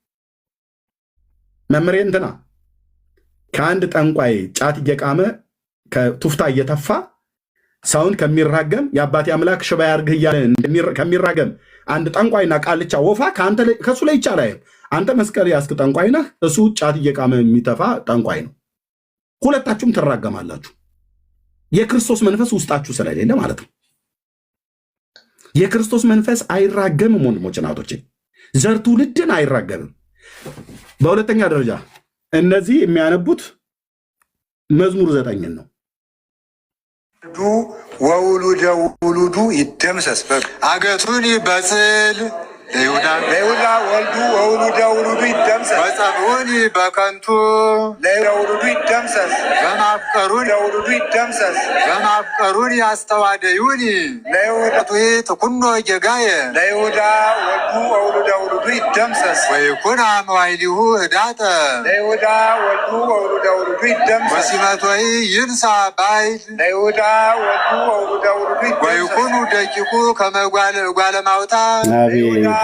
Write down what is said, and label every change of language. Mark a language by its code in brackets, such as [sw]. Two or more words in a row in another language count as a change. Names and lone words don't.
[am] መምሬ እንትና ከአንድ ጠንቋይ ጫት እየቃመ ከቱፍታ እየተፋ ሰውን ከሚራገም የአባቴ አምላክ ሽባ ያርግህ እያለ ከሚራገም አንድ ጠንቋይና ቃልቻ ወፋ ከሱ ላይ ይቻላል። አንተ መስቀል ያስክ ጠንቋይ ነህ፣ እሱ ጫት እየቃመ የሚተፋ ጠንቋይ ነው። ሁለታችሁም ትራገማላችሁ። የክርስቶስ መንፈስ ውስጣችሁ ስለሌለ ማለት ነው። የክርስቶስ መንፈስ አይራገምም። ወንድሞች እናቶች፣ ዘር ትውልድን አይራገምም። በሁለተኛ ደረጃ እነዚህ የሚያነቡት መዝሙር 9 ነው። [gez] ወውሉደ ውሉዱ ይደምሰስ አገቱን በጽል ለይሁዳ ወልዱ ወውሉደ ውሉዱ ይደምሰስ በጸብዑኒ በከንቱ ለይሁዳ ውሉዱ ይደምሰስ በማፍቀሩን ይደምሰስ በማፍቀሩን ያስተዋደዩኒ ለይሁዳ ትኩኖ ጌጋየ ለይሁዳ ወልዱ ወውሉደ ውሉዱ ይደምሰስ ወይኩን አመዋይሊሁ ህዳጠ ለይሁዳ ወልዱ ወውሉደ ውሉዱ ይደምሰስ ወሲመቶይ ይንሳ ባይል ለይሁዳ ወልዱ ወውሉደ ውሉዱ ይደምሰስ ወይኩኑ ደቂቁ ከመጓለ ማውጣ